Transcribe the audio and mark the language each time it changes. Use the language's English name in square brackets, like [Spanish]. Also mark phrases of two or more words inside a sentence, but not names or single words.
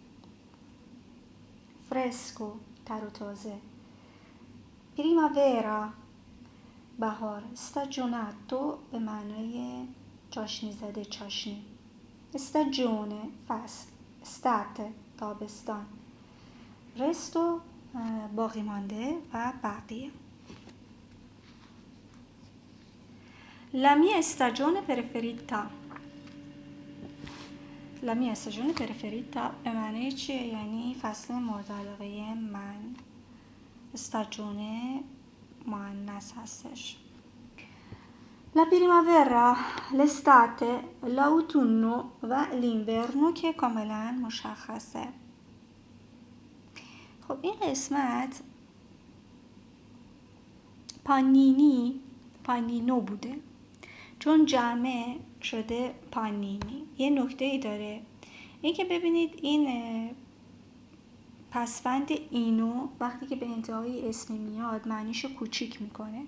[Persian] فرسکو تر و تازه، پریماورا بهار، استاجوناتو به معنای چاشنی زده، چاشنی، استاجونه فصل، استاته تابستان، رستو باقی مانده و بقیه. [Italian] La mia stagione preferita. La mia stagione preferita [Persian] به معنی چیه؟ یعنی فصل مورد علاقه من. stagione مؤنث هستش. [Italian] La primavera، l'estate، l'autunno و l'inverno [Persian] که کاملا مشخصه. خب این قسمت پانینو بوده، چون جمع شده پانینی. یه نکته ای داره، این که ببینید این پسوند اینو وقتی که به انتهای اسمی میاد معنیشو کوچیک میکنه.